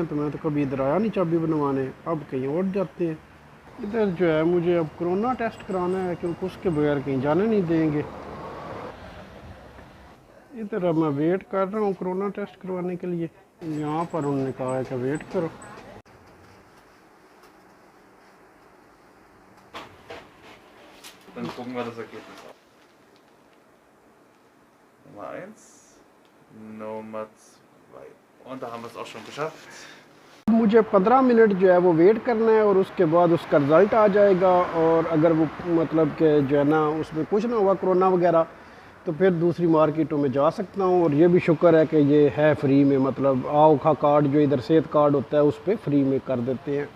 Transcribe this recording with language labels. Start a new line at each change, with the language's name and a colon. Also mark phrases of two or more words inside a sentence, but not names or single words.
Hindi: तो मैं तो कभी इधर आया नहीं चाबी बनवाने, अब कहीं और जाते हैं। इधर जो है मुझे अब
English: corona test
Hindi: कराना है, क्योंकि उसके बगैर कहीं जाने नहीं देंगे। इधर अब मैं वेट कर रहा हूँ
English: corona test
Hindi: करवाने के लिए। यहाँ पर उन्होंने कहा है कि वेट करो।
German: Dann gucken wir das Ergebnis an. Nummer 1, Nummer 2. Und da haben wir es auch schon geschafft.
Hindi: मुझे 15 मिनट जो है वो वेट करना है और उसके बाद उसका रिज़ल्ट आ जाएगा। और अगर वो मतलब कि जो है ना उसमें कुछ ना हुआ कोरोना वगैरह, तो फिर दूसरी मार्केटों में जा सकता हूँ। और ये भी शुक्र है कि ये है फ्री में, मतलब आओखा कार्ड जो इधर सेहत कार्ड होता है उस पर फ्री में कर देते हैं।